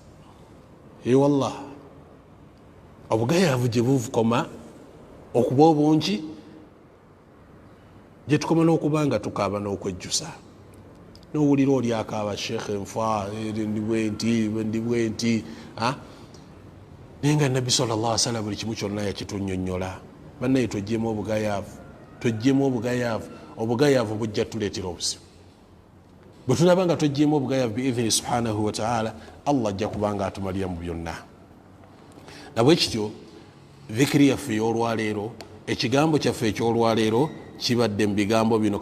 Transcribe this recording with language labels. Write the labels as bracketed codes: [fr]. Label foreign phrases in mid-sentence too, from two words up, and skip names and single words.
[lg] Wallah, obugayaavu gye buvukoma okuba obungi, gye tukoma n'okubanga tukaaba n'okwejjusa. N'owulira oli akaaba Sheikh nfa ndi bwenti naye nga nabbi [ar] صلى الله عليه وسلم [lg] buli kimu kyonna yakitunnyonnyola. Bannaye tweggyemu obugayaavu, tweggyemu obugayaavu. Obugayaavu bujja tuleetera obuzibu. Bwe tunaba nga tweggyemu obugayaavu [ar] بإذنه سبحانه وتعالى, [lg] Allah ajja kubanga atumalira mu byonna. Nabwe kityo dhikiri yaffe ey'olwaleero, ekigambo kyaffe eky'olwaleero kibadde mu bigambo bino.